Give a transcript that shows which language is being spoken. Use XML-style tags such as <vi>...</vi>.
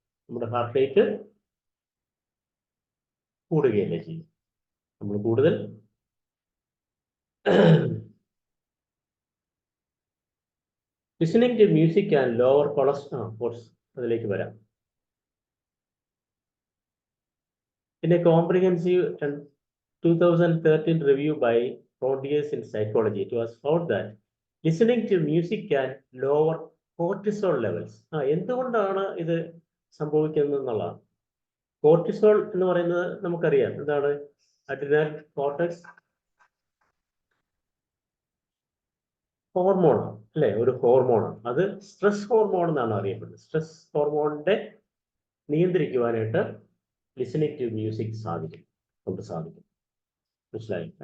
<ml>നമ്മുടെ heart rate കൂടുകയല്ലേ ചെയ്യും. നമ്മൾ കൂടുതൽ</ml> <en>listening to music and lower cholesterol,</en> <ml>അതിലേക്ക് വരാം.</ml> <en>In a comprehensive 2013 review by Frontiers in Psychology, it was found that listening to music can lower cortisol levels.</en> <ml>എന്തുകൊണ്ടാണ് ഇത് സംഭവിക്കുന്നത് എന്നുള്ളതാണ്. കോർട്ടിസോൾ എന്ന് പറയുന്നത് നമുക്കറിയാം എന്താണ്? അഡ്രിനൽ കോർട്ടക്സ് ഹോർമോണാണ്, അല്ലെ? ഒരു ഹോർമോണാണ്. അത് സ്ട്രെസ് ഹോർമോൺ എന്നാണ് അറിയപ്പെടുന്നത്. സ്ട്രെസ് ഹോർമോണിനെ നിയന്ത്രിക്കുവാനായിട്ട്</ml> <en>listening to music</en> <ml>സാധിക്കും. മനസ്സിലായി?</ml>